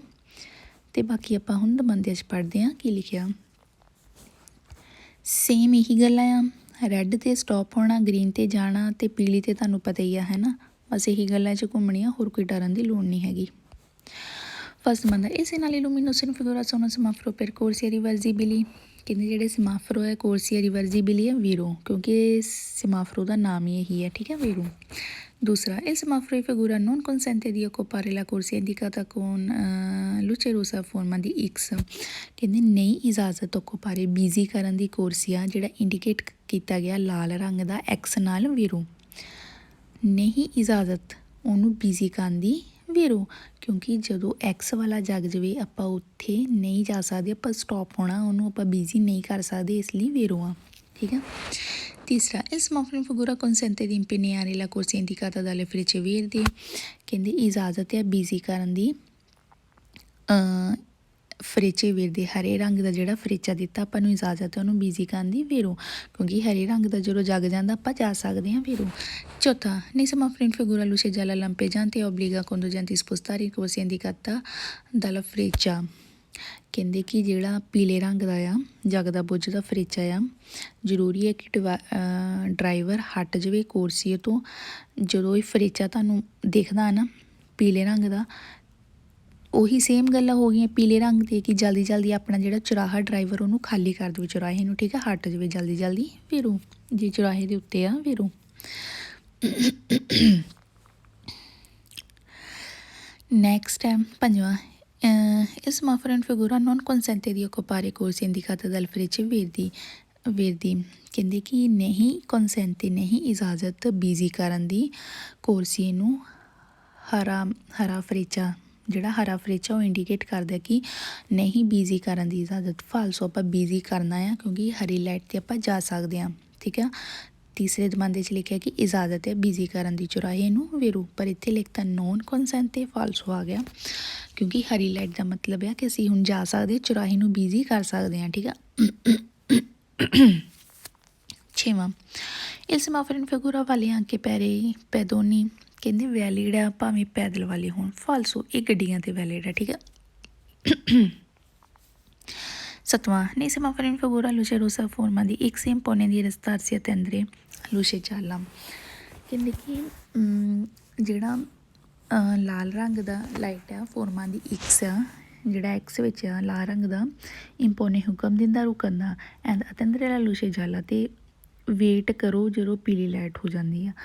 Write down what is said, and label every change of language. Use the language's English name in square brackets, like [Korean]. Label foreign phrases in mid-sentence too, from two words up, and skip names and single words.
[Punjabi] ਅਤੇ ਬਾਕੀ ਆਪਾਂ ਹੁਣ ਦਮੰਦਿਆਂ 'ਚ ਪੜ੍ਹਦੇ ਹਾਂ ਕੀ ਲਿਖਿਆ। ਸੇਮ ਇਹੀ ਗੱਲਾਂ ਆ, ਰੈੱਡ 'ਤੇ ਸਟੋਪ ਹੋਣਾ, ਗਰੀਨ 'ਤੇ ਜਾਣਾ ਅਤੇ ਪੀਲੀ 'ਤੇ ਤੁਹਾਨੂੰ ਪਤਾ ਹੀ ਆ, ਹੈ ਨਾ, ਬਸ ਇਹੀ ਗੱਲਾਂ 'ਚ ਘੁੰਮਣੀਆਂ, ਹੋਰ ਕੋਈ ਡਰਨ ਦੀ ਲੋੜ ਨਹੀਂ ਹੈਗੀ। [Italian] ਫਸਟ ਮੰਦਾ ਇਹ segnali luminosi in figura sono semaforo per corsia reversibili, [Punjabi] ਕਹਿੰਦੇ ਜਿਹੜੇ ਸਮਾਫਰੋ ਹੈ [Italian] corsia reversibili [Punjabi] ਹੈ ਵੀਰੋ, ਕਿਉਂਕਿ ਸਮਾਫਰੋ ਦਾ ਨਾਮ ਹੀ ਇਹੀ ਹੈ, ਠੀਕ ਹੈ, ਵੀਰੋ। ਦੂਸਰਾ [Italian] il semaforo in figura non consente di occupare la corsia indicata con luce rossa a forma di [Punjabi] X, ਕਹਿੰਦੇ ਨਹੀਂ ਇਜਾਜ਼ਤ ਓਕੂਪਾਰੇ ਬਿਜ਼ੀ ਕਰਨ ਦੀ ਕੋਰਸੀਆ ਜਿਹੜਾ ਇੰਡੀਕੇਟ ਕੀਤਾ ਗਿਆ ਲਾਲ ਰੰਗ ਦਾ ਐਕਸ ਨਾਲ ਵੀਰੋ, ਨਹੀਂ ਇਜਾਜ਼ਤ ਉਹਨੂੰ ਬਿਜ਼ੀ ਕਰਨ ਦੀ ਵੀਰੋ, ਕਿਉਂਕਿ ਜਦੋਂ ਐਕਸ ਵਾਲਾ ਜਗ ਜਾਵੇ ਆਪਾਂ ਉੱਥੇ ਨਹੀਂ ਜਾ ਸਕਦੇ, ਆਪਾਂ ਸਟੋਪ ਹੋਣਾ, ਉਹਨੂੰ ਆਪਾਂ ਬਿਜ਼ੀ ਨਹੀਂ ਕਰ ਸਕਦੇ, ਇਸ ਲਈ ਵੀਰੋ ਆ, ਠੀਕ ਆ। [Italian] ਤੀਸਰਾ il semaforo in figura consente di impegnare la corsia indicata dalle frecce verdi, [Punjabi] ਕਹਿੰਦੇ ਇਜਾਜ਼ਤ ਹੈ ਬਿਜ਼ੀ ਕਰਨ ਦੀ [Italian] frecce verdi, [Punjabi] ਹਰੇ ਰੰਗ ਦਾ ਜਿਹੜਾ ਫਰੇਚਾ ਦਿੱਤਾ ਆਪਾਂ ਨੂੰ ਇਜਾਜ਼ਤ ਹੈ ਉਹਨੂੰ ਬਿਜ਼ੀ ਕਰਨ ਦੀ ਵੀਰੋ, ਕਿਉਂਕਿ ਹਰੇ ਰੰਗ ਦਾ ਜਦੋਂ ਜਗ ਜਾਂਦਾ ਆਪਾਂ ਜਾ ਸਕਦੇ ਹਾਂ ਵੀਰੋ। [Italian] ਚੌਥਾ nei semafori in figura luce gialla lampeggiante obbliga conducenti a spostare la corsia indicata dalla freccia, [Punjabi] ਕਹਿੰਦੇ ਕਿ ਜਿਹੜਾ ਪੀਲੇ ਰੰਗ ਦਾ ਆ ਜਗਦਾ ਬੁੱਝਦਾ ਫਰੇਚਾ ਆ, ਜ਼ਰੂਰੀ ਹੈ ਕਿ ਡਰਾਈਵਰ ਹਟ ਜਾਵੇ ਕੋਰਸੀਏ ਤੋਂ, ਜਦੋਂ ਇਹ ਫਰੇਚਾ ਤੁਹਾਨੂੰ ਦਿਖਦਾ ਨਾ ਪੀਲੇ ਰੰਗ ਦਾ, ਉਹੀ ਸੇਮ ਗੱਲਾਂ ਹੋ ਗਈਆਂ ਪੀਲੇ ਰੰਗ 'ਤੇ ਕਿ ਜਲਦੀ ਜਲਦੀ ਆਪਣਾ ਜਿਹੜਾ ਚੁਰਾਹਾ ਡਰਾਈਵਰ ਉਹਨੂੰ ਖਾਲੀ ਕਰ ਦੇਵੇ ਚੁਰਾਹੇ ਨੂੰ, ਠੀਕ ਹੈ, ਹਟ ਜਾਵੇ ਜਲਦੀ ਜਲਦੀ ਵੀਰੋ, ਜੇ ਚੁਰਾਹੇ ਦੇ ਉੱਤੇ ਆ ਵੀਰੋ। [Italian] ਨੈਕਸਟ ਹੈ 5ਵਾਂ il semaforo in figura non consente di occupare corsia indicata dal frecce verdi, [Punjabi] ਕਹਿੰਦੇ ਕਿ ਨਹੀਂ ਕਨਸੈਂਟ ਨਹੀਂ ਇਜਾਜ਼ਤ ਬਿਜ਼ੀ ਕਰਨ ਦੀ ਕੋਰਸੀਏ ਨੂੰ, ਹਰਾ ਫਰੇਚਾ ਜਿਹੜਾ ਹਰਾ ਫਰੇਚਾ ਉਹ ਇੰਡੀਕੇਟ ਕਰਦਾ ਕਿ ਨਹੀਂ ਬਿਜ਼ੀ ਕਰਨ ਦੀ ਇਜਾਜ਼ਤ। ਫਾਲਸੋ ਆਪਾਂ ਬਿਜ਼ੀ ਕਰਨਾ ਆ ਕਿਉਂਕਿ ਹਰੀ ਲਾਈਟ 'ਤੇ ਆਪਾਂ ਜਾ ਸਕਦੇ ਹਾਂ, ਠੀਕ ਆ। ਤੀਸਰੇ ਦਮਾਂਦੇ 'ਚ ਲਿਖਿਆ ਕਿ ਇਜਾਜ਼ਤ ਹੈ ਬਿਜ਼ੀ ਕਰਨ ਦੀ ਚੁਰਾਹੇ ਨੂੰ ਵੇਰੂ, ਪਰ ਇੱਥੇ ਲਿਖਤਾ [Italian] non consente [Punjabi] ਤੇ ਫਾਲਸੋ ਆ ਗਿਆ, ਕਿਉਂਕਿ ਹਰੀ ਲਾਈਟ ਦਾ ਮਤਲਬ ਹੈ ਕਿ ਅਸੀਂ ਹੁਣ ਜਾ ਸਕਦੇ, ਚੁਰਾਹੇ ਨੂੰ ਬਿਜ਼ੀ ਕਰ ਸਕਦੇ ਹਾਂ। ਠੀਕ ਆ। [Italian] 6ਵਾਂ il semaforo in figura vale anche per i pedoni, [Punjabi] ਕਹਿੰਦੇ ਵੈਲਿਡ ਆ ਭਾਵੇਂ ਪੈਦਲ ਵਾਲੇ ਹੋਣ। ਫਾਲਸੋ, ਇਹ ਗੱਡੀਆਂ ਤੇ ਵੈਲਿਡ ਆ। ਠੀਕ ਆ। [Italian] 7ਵਾਂ nei semafori in figura luce rossa a forma di X impone di restarsi a tendere luce gialla, [Punjabi] ਕਹਿੰਦੇ ਕਿ ਜਿਹੜਾ ਲਾਲ ਰੰਗ ਦਾ ਲਾਈਟ ਆ [Italian] forma di [Punjabi] X ਆ, ਜਿਹੜਾ X ਵਿੱਚ ਆ ਲਾਲ ਰੰਗ ਦਾ, ਇੰਪੋਨੇ ਹੁਕਮ ਦਿੰਦਾ ਰੁਕਣ ਦਾ, ਐਂਡ [Italian] attendere la luce gialla, [Punjabi] ਤੇ ਵੇਟ ਕਰੋ ਜਦੋਂ ਪੀਲੀ ਲਾਈਟ ਹੋ ਜਾਂਦੀ ਆ।